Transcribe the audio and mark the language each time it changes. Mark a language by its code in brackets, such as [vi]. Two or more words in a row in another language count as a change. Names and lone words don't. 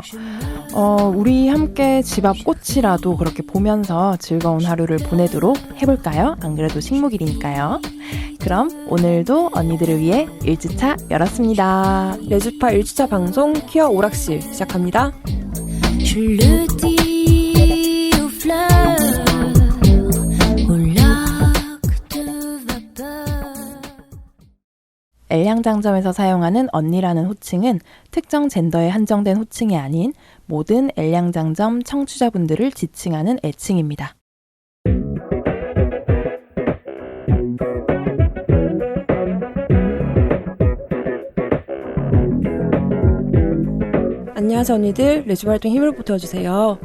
[ko] 우리 함께 집 앞 꽃이라도 그렇게 보면서 즐거운 하루를 보내도록 해볼까요? 안 그래도 식목일이니까요. 그럼 오늘도 언니들을 위해 1주차 열었습니다. 레주파 1주차 방송 퀴어 오락실 시작합니다. [fr] Je le dis au fleuve, au lac de vapeur. [ko] 엘량장점에서 사용하는 언니라는 호칭은 특정 젠더에 한정된 호칭이 아닌 모든 엘량장점 청취자분들을 지칭하는 애칭입니다. 안녕하세요 언니들, 레주파 활동 힘을 보태주세요.